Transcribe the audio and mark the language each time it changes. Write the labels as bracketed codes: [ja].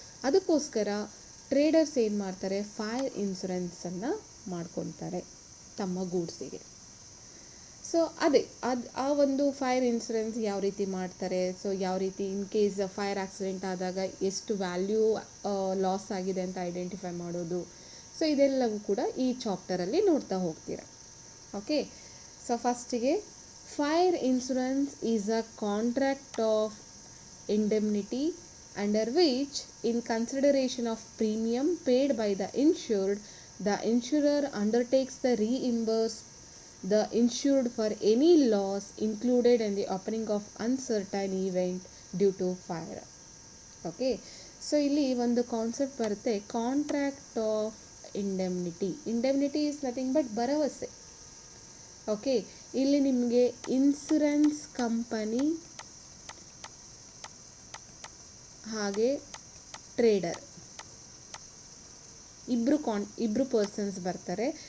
[kn] ಅದಕ್ಕೋಸ್ಕರ ಟ್ರೇಡರ್ಸ್ ಏನು ಮಾಡ್ತಾರೆ, ಫೈರ್ ಇನ್ಸುರೆನ್ಸನ್ನು ಮಾಡ್ಕೊತಾರೆ ತಮ್ಮ ಗೂಡ್ಸಿಗೆ. ಸೊ ಆ ಒಂದು ಫೈರ್ ಇನ್ಸುರೆನ್ಸ್ ಯಾವ ರೀತಿ ಮಾಡ್ತಾರೆ, ಸೊ ಯಾವ ರೀತಿ ಇನ್ ಕೇಸ್ ಫೈರ್ ಆಕ್ಸಿಡೆಂಟ್ ಆದಾಗ ಎಷ್ಟು ವ್ಯಾಲ್ಯೂ ಲಾಸ್ ಆಗಿದೆ ಅಂತ ಐಡೆಂಟಿಫೈ ಮಾಡೋದು, ಸೊ ಇದೆಲ್ಲವೂ ಕೂಡ ಈ ಚಾಪ್ಟರಲ್ಲಿ ನೋಡ್ತಾ ಹೋಗ್ತೀರಾ. [en] Okay, so ಫಸ್ಟಿಗೆ fire insurance is a contract of indemnity under which, in consideration of premium paid by the insured, the insurer undertakes to reimburse the insured for any loss included in the occurring of uncertain event due to fire. [kn] Okay, so ಇಲ್ಲಿ ಒಂದು concept ಬರುತ್ತೆ, contract of indemnity. [en] indemnity is nothing but [kn] ಭರವಸೆ. Okay, ಇಲ್ಲಿ ನಿಮಗೆ insurance company ಹಾಗೆ trader ಇಬ್ಬರು persons ಬರ್ತಾರೆ.